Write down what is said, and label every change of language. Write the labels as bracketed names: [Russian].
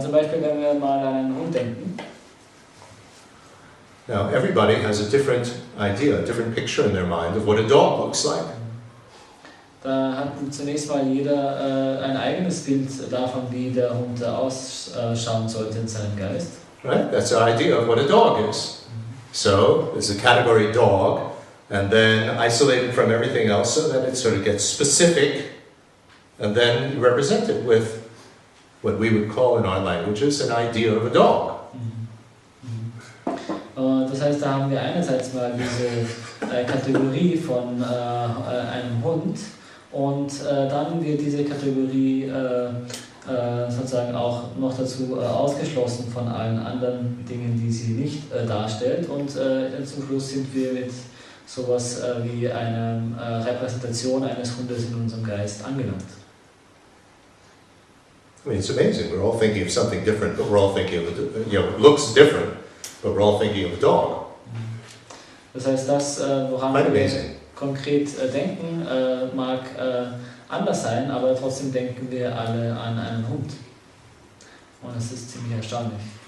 [German] Zum Beispiel, wenn wir mal an einen Hund denken. [English] Now everybody has a different idea, a different picture in their mind of what a dog looks like. [German] Da hat zunächst mal jeder ein eigenes Bild davon, wie der Hund ausschauen sollte in seinem Geist. [English] Right? That's the idea of what a dog is. So, there's a category dog, and then isolated from everything else so that it sort of gets specific, and then represented with what we would call in our languages an idea of a dog. [German] Das heißt, da haben wir einerseits mal diese Kategorie von einem Hund und dann wird diese Kategorie sozusagen auch noch dazu ausgeschlossen von allen anderen Dingen, die sie nicht darstellt. Und zum Schluss sind wir mit sowas wie einer Repräsentation eines Hundes in unserem Geist angelangt. [English] I mean, it's amazing. We're all thinking of something different, but we're all thinking of, it looks different, but we're all thinking of a dog. [German] Das heißt, das, woran wir konkret denken, mag anders sein, aber trotzdem denken wir alle an einen Hund. Und das ist ziemlich erstaunlich.